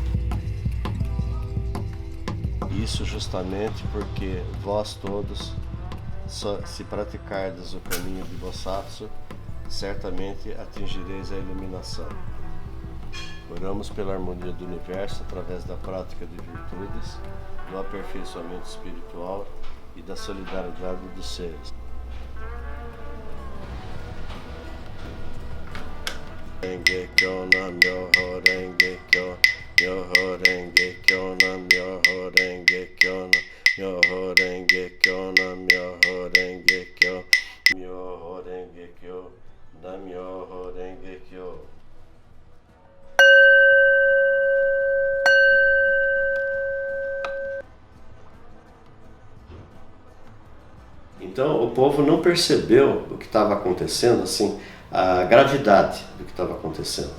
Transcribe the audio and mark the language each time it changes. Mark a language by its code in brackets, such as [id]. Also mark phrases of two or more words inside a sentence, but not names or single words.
[pt] Isso justamente porque vós todos, se praticardes o caminho de Bosatsu, certamente atingireis a iluminação. Oramos pela harmonia do universo através da prática de virtudes, do aperfeiçoamento espiritual e da solidariedade dos seres. [ja] 蓮華経 南無妙法蓮華経、妙法蓮華経 南無妙法蓮華経 南無妙法蓮華経 南無妙法蓮華経、妙法蓮華経 南無妙法蓮華経. [pt] Então o povo não percebeu o que estava acontecendo, assim, a gravidade do que estava acontecendo.